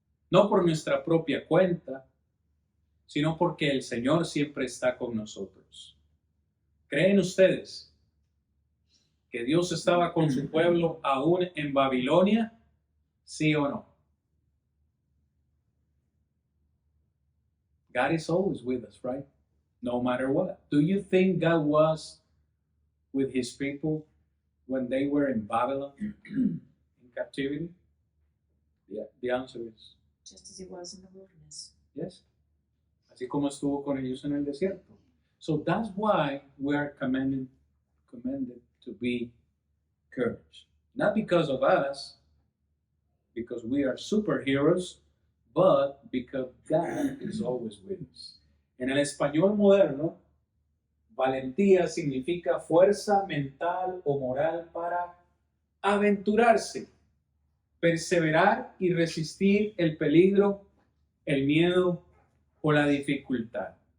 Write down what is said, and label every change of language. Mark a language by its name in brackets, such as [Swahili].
[Spanish] No por nuestra propia cuenta, sino porque el Señor siempre está con nosotros. ¿Creen ustedes que Dios estaba con su pueblo aún en Babilonia? ¿Sí o no? [English] God is always with us, right? No matter what. Do you think God was with his people when they were in Babylon, in captivity? Yeah, the answer is Just as he was in the wilderness. yes. [Spanish] Así como estuvo con ellos en el desierto. [English] So that's why we are commanded to be courage. Not because of us, because we are superheroes, but because God is always with us. [Spanish] En el español moderno, valentía significa fuerza mental o moral para aventurarse, perseverar y resistir el peligro, el miedo o la dificultad.